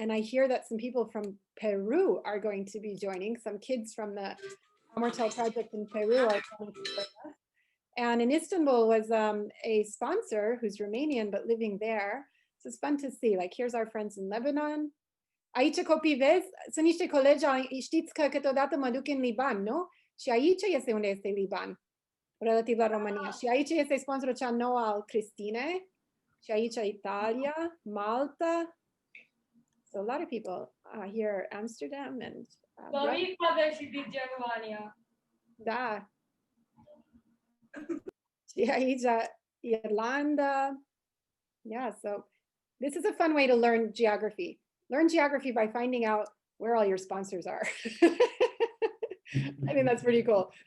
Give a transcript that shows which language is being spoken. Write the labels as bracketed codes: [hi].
[en] And I hear that some people from Peru are going to be joining. Some kids from the AMURTEL project in Peru are going to join us. And in Istanbul was a sponsor who's Romanian but living there. So it's fun to see, like here's our friends in Lebanon. [ro] Aici copii, vezi, sunt niște colegi, știți că câteodată mă duc în Liban, nu? Și aici este unde este Liban, relativ la România. Și aici este sponsorul cea nouă al Cristinei. Și aici Italia, Malta. [en] So a lot of people here, Amsterdam and [ro] și din Germania. Da. Și aici Irlanda. [en] Yeah, so this is a fun way to learn geography. Learn geography by finding out where all your sponsors are. I think that's pretty cool.